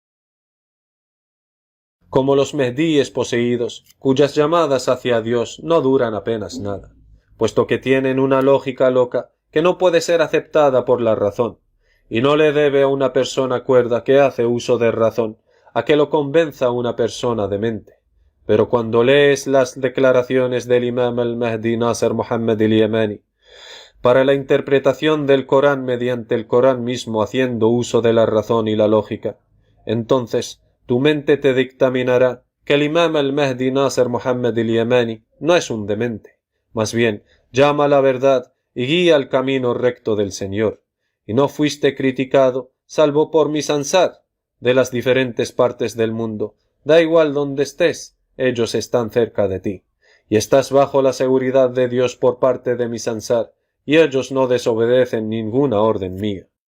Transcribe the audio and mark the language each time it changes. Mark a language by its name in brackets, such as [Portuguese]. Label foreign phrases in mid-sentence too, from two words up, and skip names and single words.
[Spanish] Como los mehdíes poseídos, cuyas llamadas hacia Dios no duran apenas nada, puesto que tienen una lógica loca que no puede ser aceptada por la razón, y no le debe a una persona cuerda que hace uso de razón a que lo convenza una persona demente. Pero cuando lees las declaraciones del imam al-Mahdi Nasser Muhammad al-Yamani para la interpretación del Corán mediante el Corán mismo haciendo uso de la razón y la lógica, entonces tu mente te dictaminará que el imam al-Mahdi Nasser Muhammad al-Yamani no es un demente, más bien llama a la verdad y guía al camino recto del Señor, y no fuiste criticado salvo por mis ansar, de las diferentes partes del mundo, da igual donde estés, ellos están cerca de ti, y estás bajo la seguridad de Dios por parte de mis Ansar, y ellos no desobedecen ninguna orden mía.